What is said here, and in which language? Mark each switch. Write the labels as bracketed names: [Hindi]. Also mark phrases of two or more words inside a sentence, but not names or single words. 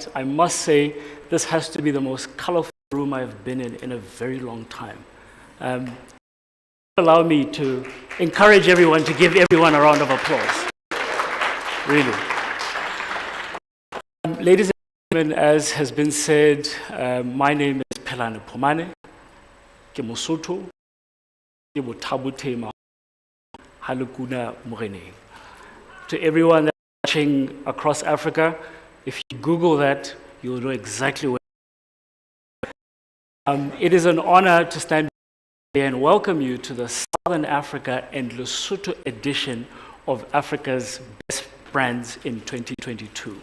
[English] I must say, this has to be the most colorful room I've been in a very long time. Allow me to encourage everyone to give everyone a round of applause. Really. Ladies and gentlemen, as has been said, my name is Philani Phumane. [Southern Sotho] Ke Mosotho, ke Bothabothe ma Halukuna Morene. [English] To everyone that's watching across Africa, if you Google that, you'll know exactly where. It is an honor to stand here and welcome you to the Southern Africa and Lesotho edition of Africa's Best Brands in 2022.